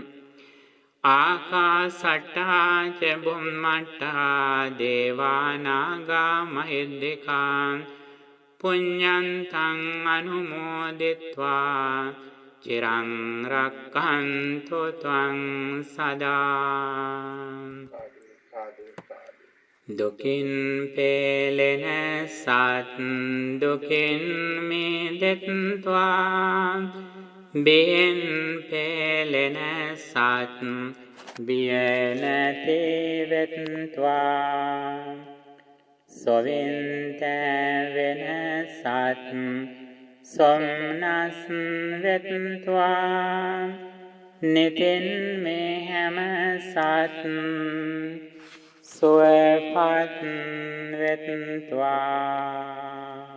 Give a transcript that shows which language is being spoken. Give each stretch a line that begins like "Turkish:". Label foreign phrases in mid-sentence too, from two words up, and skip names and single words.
Pali: ආකාසට්ඨා ච බුම්මට්ඨා දේවානාගා මහින්దికා පුඤ්ඤන්තං අනුමෝදිත්වා චිරං රක්ඛන්තු ත්වං සදා
Sinhala: දුකින් පෙළෙන සත් දුකින් මිදෙත්වා බියෙන් පෙළෙන සත් බිය නැති වෙත්වා සොවින්ත වෙන සත් සොම්නස් වෙත්වා නිතින් මේ හැම සත් සුවපත් වෙත්වා